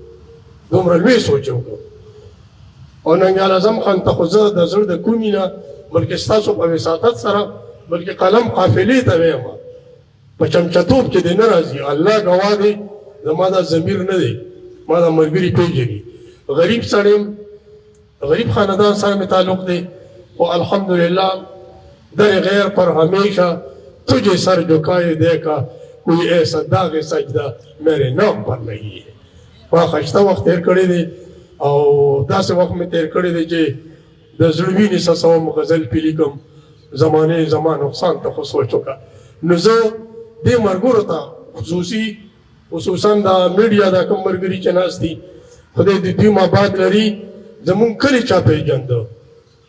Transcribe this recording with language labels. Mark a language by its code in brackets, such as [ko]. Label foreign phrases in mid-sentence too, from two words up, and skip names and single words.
[ps] او ننګیال اعظم خان ته خو زه د زړه د کومې نه بلکې ستاسو په وساطت سره بلکې قلم قافلې ته وایم په چمچتوب کې دې نه راځي الله ګواه دی زما دا ضمیر نه دی ما دا ملګري پېژني غریب سړی غریب خاندان سره مې تعلق دی او الحمدلله در [ur] غیر پر ہمیشہ تجھے سر جھکائے دیکھا کوئی ایسا داغ سجدہ میرے نام پر نہیں ہے [ps] ما خشته وخت تیر کړی دی او داسې وخت مې تیر کړی دی چې د زړه وینې څڅوم غزل پې لیکم زمانې زما نقصان ته خو سوچ وکړه نو زه دې ملګرو ته خصوصا دا میډیا دا کوم ملګري چې ناست دي خدای دې دوی ماباد لري زمونږ کلي چا پېژنده